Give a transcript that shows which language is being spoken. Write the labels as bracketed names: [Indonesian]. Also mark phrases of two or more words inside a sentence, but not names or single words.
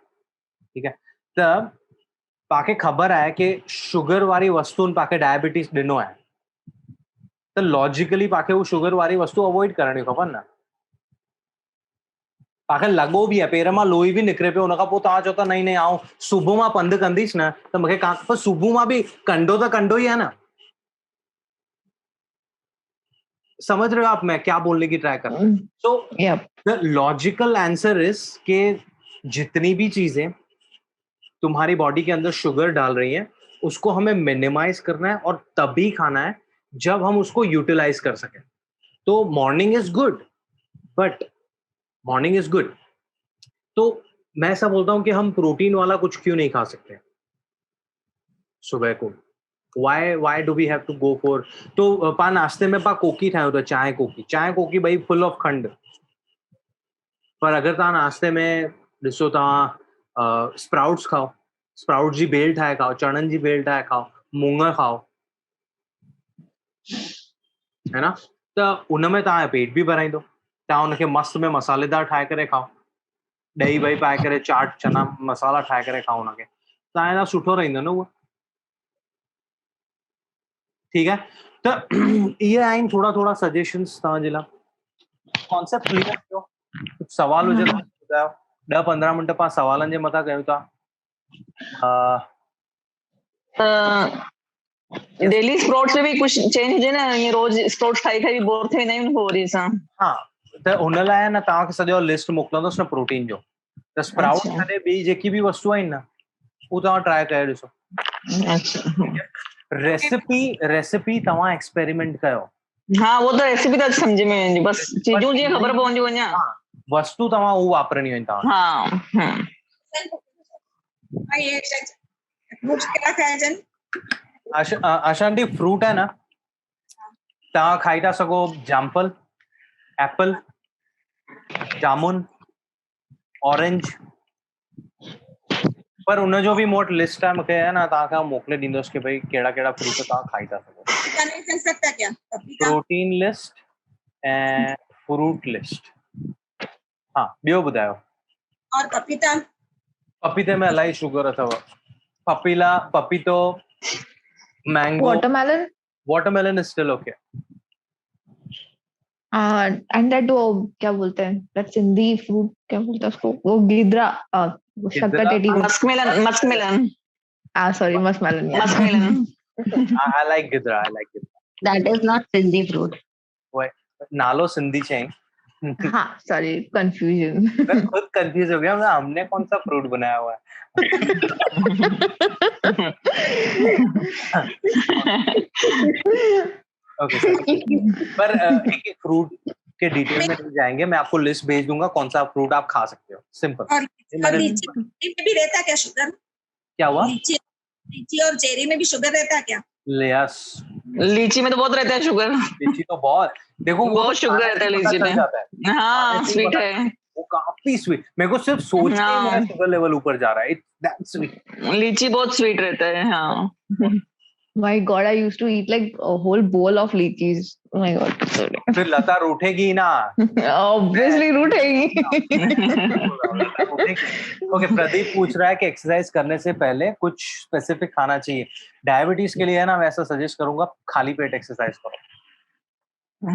[Sindhi] ठीकु आहे, त तव्हांखे ख़बर आहे कि शुगर वारी वस्तुनि तव्हांखे डायबिटीज़ ॾिनो आहे, त लॉजिकली तव्हांखे उहो शुगर वारी वस्तु अवॉइड करणी खपनि न। तव्हांखे लॻो बि आहे, पेर मां लोही बि निकिरे पियो, उनखां पोइ तव्हां चओ था नहीं आउं सुबुह मां पंधु कंदीसि न त मूंखे पर सुबुह मां बि कंडो त कंडो ई आहे न। [Hindi] समझ रहे हो आप मैं क्या बोलने की ट्राई कर रहा हूँ? [English] so the logical answer is [Hindi] कि जितनी भी चीजें तुम्हारी बॉडी के अंदर शुगर डाल रही हैं उसको हमें मिनिमाइज करना है और तभी खाना है जब हम उसको यूटिलाइज कर सकें। तो [English] morning is good, but morning is good, [Hindi] तो मैं ऐसा बोलता हूँ कि हम प्रोटीन वाला कुछ क्यों नहीं खा सकते सुबह को? [English] Why do we have to go for? [Sindhi] तो पा नाश्ते में पा कोकी ठाहियो तो चाय कोकी भाई [English] full of [Sindhi] खंड। पर अगर तव्हां नाश्ते में ॾिसो तव्हां स्प्राउट्स खाओ, स्प्राउट्स जी बेल ठाहे खाओ, चणनि जी बेल ठाहे खाओ, मूंग खाओ, [Hindi] है ना, [Sindhi] त उन में तव्हांजो पेट बि भराईंदो। तव्हां उनखे मस्त में मसालेदार ठाहे करे खाओ, ॾही वही पाए करे चाट चना मसाला ठाहे करे खाओ उनखे, तव्हांजे लाइ सुठो रहंदो न उहो। ठीकु आहे, त इहे आहिनि थोरा सजेशंस तव्हांजे लाइ। कॉन्सेप्ट क्लियर कयो, कुझु सवाल हुजे त ॿुधायो। 10-15 मिंट पाण सवालनि जे मथां कयूं था। डेली स्प्राउट्स में भी कुछ चेंज हुजे न, ये रोज स्प्राउट्स खाई खाई बोर थी वेंदा आहियूं पोइ वरी असां। हा, त हुन लाइ न तव्हांखे सॼो लिस्ट मोकिलंदुसि न प्रोटीन जो, त स्प्राउट अच्छा। छॾे ॿी जेकी बि वस्तु आहिनि न उहो तव्हां ट्राई करे ॾिसो। रेसिपी तव्हां एक्सपेरिमेंट कयो। हाँ, वो तो रेसिपी तो समझ में वेंदी, बस चीजूं जीअं ख़बर पवंदियूं वञा। वस्तु तव्हां उहो वापरणी आहिनि तव्हां। हाँ, ये फ्रूट्स क्या खाइजनि? [Hindi] आशांती फ्रूट है ना, [Sindhi] तव्हां खाई था सघो जामफल, [English] apple, jamun, orange. [Sindhi] पर उनजो बि मूं वटि लिस्ट आहे, मूंखे [Hindi] है ना [Sindhi] तव्हांखे मोकिले ॾींदुसि कि भई कहिड़ा कहिड़ा फ्रूट तव्हां खाई था सघो। [Hindi] पपीता नहीं खा सकता क्या? पपीता [Sindhi] प्रोटीन लिस्ट ऐं फ्रूट लिस्ट। हाँ, ॿियो ॿुधायो। [Hindi] और पपीता? [Sindhi] पपीते में इलाही शुगर अथव। पपीतो, [English] mango, watermelon is still OK. and that [Hindi] वो क्या बोलते हैं, [English] that Sindhi fruit [Hindi] क्या बोलते हैं उसको, वो गिद्रा, शक्कर-टेटी। [English] मस्कमेलन। sorry, muskmelon. I like गिद्रा, That is not Sindhi fruit. [Sindhi] नालो सिंधी चई। [English] हाँ, sorry, confusion. [Hindi] मैं खुद कंफ्यूज हो गया, हमने कौन सा फ्रूट बनाया हुआ है। ओके, पर एक फ्रूट के डिटेल में नहीं जाएंगे, मैं आपको लिस्ट भेज दूंगा कौन सा फ्रूट आप खा सकते हो, सिंपल। और लीची में भी रहता क्या शुगर? क्या हुआ? लीची और चेरी में भी शुगर रहता है क्या? यस, लीची में तो बहुत रहता है शुगर। लीची तो बहुत, देखो बहुत शुगर रहता है लीची में। हाँ, स्वीट है वो, काफी स्वीट। मेरे को सिर्फ सोच के ही मेरा शुगर लेवल ऊपर जा रहा है। [English] that's sweet. [Hindi] लीची बहुत स्वीट रहता है। हाँ। [English] My God, I used to eat like a whole bowl of lychees. Oh my God. [Hindi] फिर लता रूठेगी ना। Obviously रूठेगी। ओके, प्रदीप पूछ रहा है कि एक्सरसाइज करने से पहले कुछ स्पेसिफिक खाना चाहिए। डायबिटीज के लिए है ना, मैं ऐसा सजेस्ट करूंगा, खाली पेट एक्सरसाइज करो।